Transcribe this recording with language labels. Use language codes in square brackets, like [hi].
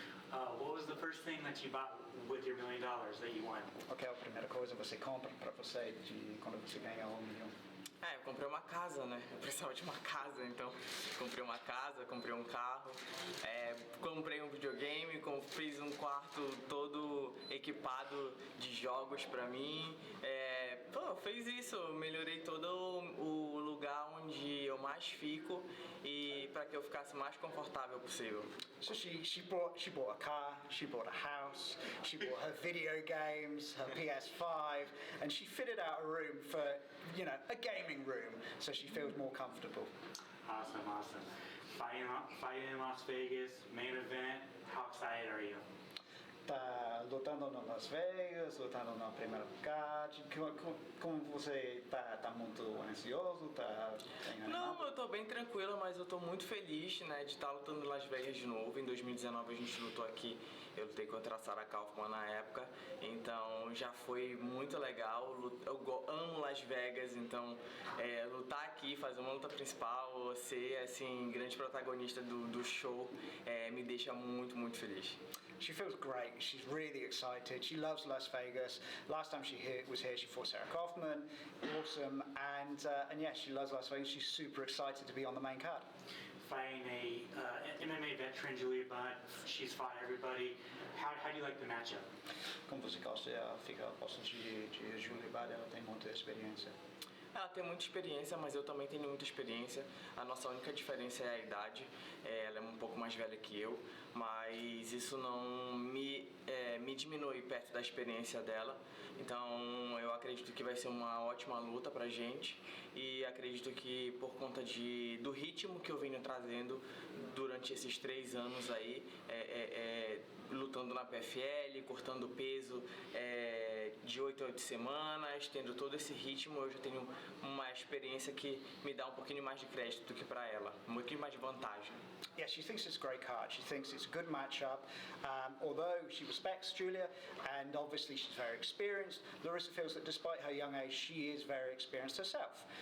[en] What was the first thing that you bought with your $1 million that you won? [pt] Ok, a primeira coisa você compra para você quando você ganha 1 milhão. Eu comprei uma casa, né? Eu precisava de uma casa, então comprei uma casa, comprei um carro, comprei um videogame, fiz um quarto todo equipado de jogos pra mim. Fez isso, melhorei todo o lugar onde eu mais fico e para que eu ficasse mais confortável possível. [en] So she bought a car, she bought a house, she bought her video games, her PS5, and she fitted out a room for, a gaming room, so she feels more comfortable. Awesome. Fighting in Las Vegas, main event. How excited are you? [pt] Tá lutando em Las Vegas, lutando na primeira card. Como você tá muito ansioso? Não, eu tô bem tranquila, mas eu tô muito feliz, né, de estar lutando em Las Vegas de novo. Em 2019 a gente lutou aqui, eu lutei contra a Sarah Kaufman na época, então já foi muito legal. Eu amo Las Vegas, então lutar aqui, fazer uma luta principal, ser assim grande protagonista do show, me deixa muito feliz. [en] She feels great. She's really excited. She loves Las Vegas. Last time she was here, she fought Sarah Kaufman. Awesome. And yeah, she loves Las Vegas. She's super excited to be on the main card. Fighting a MMA veteran, Julia Budd. She's fought everybody. How do you like the matchup? [pt] Como você gosta? Fica posto de Julia Budd. Ela tem muita experiência. Ela tem muita experiência, mas eu também tenho muita experiência. A nossa única diferença é a idade. Ela é um pouco mais velha que eu, mas isso não me diminui perto da experiência dela. Então eu acredito que vai ser uma ótima luta pra gente e acredito que por conta do ritmo que eu venho trazendo durante esses 3 anos aí, lutando na PFL, cortando peso de 8 a 8 semanas, tendo todo esse ritmo, eu já tenho uma experiência que me dá um pouquinho mais de crédito do que para ela, um pouquinho mais de vantagem. [en] Yeah, she thinks it's a great card. She thinks it's a good matchup. Although she respects Julia, and obviously she's very experienced, Larissa feels that despite her young age, she is very experienced herself.